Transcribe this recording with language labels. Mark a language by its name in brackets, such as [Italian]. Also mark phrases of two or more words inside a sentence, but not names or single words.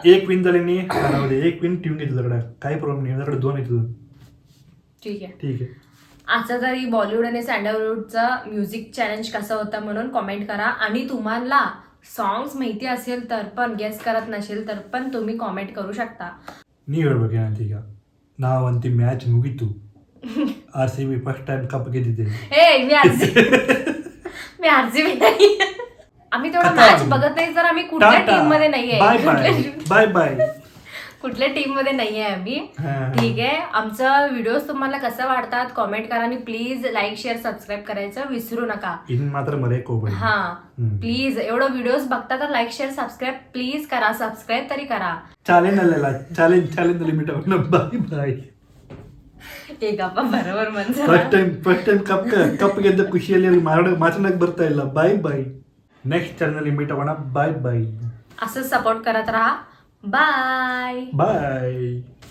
[Marathi] एक पिन झाले नाही कानामध्ये, एक पिन ठेवून घेतलं तुझ्याकडे काही प्रॉब्लेम नाही. तुझ्याकडे 2 आहे तुझं. ठीक आहे. ठीक आहे. आजचा तरी बॉलिवूड आणि सँडलवूडचा [English] music challenge [Marathi] कसा होता म्हणून कॉमेंट करा. आणि तुम्हाला सॉंग्स माहिती असेल तर पण, गेस करत नसेल तर पण तुम्ही कॉमेंट करू शकता. [Kannada] ನೀ ಹೇಳ್ಬೇಕೇನಂತೀಗ ನಾವಂತಿ ಮ್ಯಾಚ್ ಮುಗೀತು RCB [English] first time [Kannada] ಕಪ್ ಗೆದ್ದಿದೆ. [Marathi] मी आरसीबी नाही. आम्ही तेवढा मॅच बघत नाही तर आम्ही कुठल्या टीम मध्ये नाहीये. [English] bye bye [Marathi] कुठल्या टीम मध्ये नाहीये आम्ही. हा. ठीक आहे. आमचं व्हिडिओज तुम्हाला कसं वाटतात कॉमेंट करा आणि प्लीज [English] like share subscribe [Marathi] करायचं विसरू नका. [Kannada] ಇನ್ ಮಾತ್ರ ಮರೆಯಕ್ಕೆ ಹೋಗ್ಬೇಡಿ. [Marathi] हा प्लीज एवढं व्हिडिओज बघता तर [English] like share subscribe please [Marathi] करा. सबस्क्राईब तरी करा. [Kannada] ಚಾಲೆಂಜ್ ಅಲ್ಲೆಲ್ಲ ಚಾಲೆಂಜ್ ಲಿಮಿಟ್ ಆಗೋಣ. ಬಾಯ್ [Marathi] एक आपण बरोबर म्हणतो. [English] first time [Kannada] ಕಪ್ ಗೆದ್ದ ಖುಷಿಯಲ್ಲಿ ಮಾತನಾಡಕ್ ಬರ್ತಾ ಇಲ್ಲ. [English] bye next channel meet [Kannada] ಆಗೋಣ. ಬಾಯ್ [Marathi] असं सपोर्ट करत राहा. बाय.